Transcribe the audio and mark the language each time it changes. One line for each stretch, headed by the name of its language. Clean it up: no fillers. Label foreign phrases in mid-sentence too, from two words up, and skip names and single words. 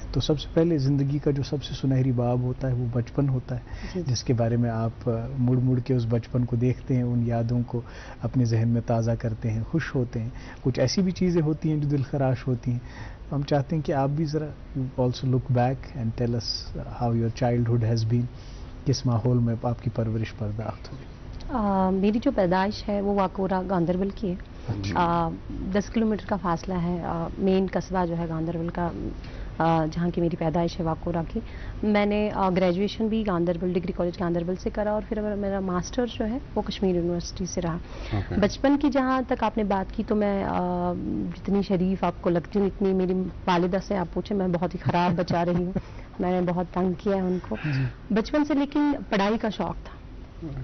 Urdu: تو سب سے پہلے زندگی کا جو سب سے سنہری باب ہوتا ہے وہ بچپن ہوتا ہے, جس کے بارے میں آپ مڑ کے اس بچپن کو دیکھتے ہیں, ان یادوں کو اپنے ذہن میں تازہ کرتے ہیں, خوش ہوتے ہیں. کچھ ایسی بھی چیزیں ہوتی ہیں جو دل خراش ہوتی ہیں. ہم چاہتے ہیں کہ آپ بھی ذرا
English: also look back and tell us how your childhood has been.
Urdu: کس ماحول میں آپ کی پرورش پرداخت ہوئی؟ میری جو پیدائش ہے وہ واکورہ گاندربل کی ہے. 10 کلومیٹر کا فاصلہ ہے. مین قصبہ جو ہے گاندربل کا, جہاں کی میری پیدائش ہے واکورہ کی. میں نے گریجویشن بھی گاندربل ڈگری کالج گاندربل سے کرا, اور پھر میرا ماسٹر جو ہے وہ کشمیر یونیورسٹی سے رہا. بچپن کی جہاں تک آپ نے بات کی, تو میں جتنی شریف آپ کو لگتی ہوں اتنی میری والدہ سے آپ پوچھیں, میں بہت ہی خراب بچا رہی ہوں. میں نے بہت تنگ کیا ہے ان کو بچپن سے, لیکن پڑھائی کا شوق تھا.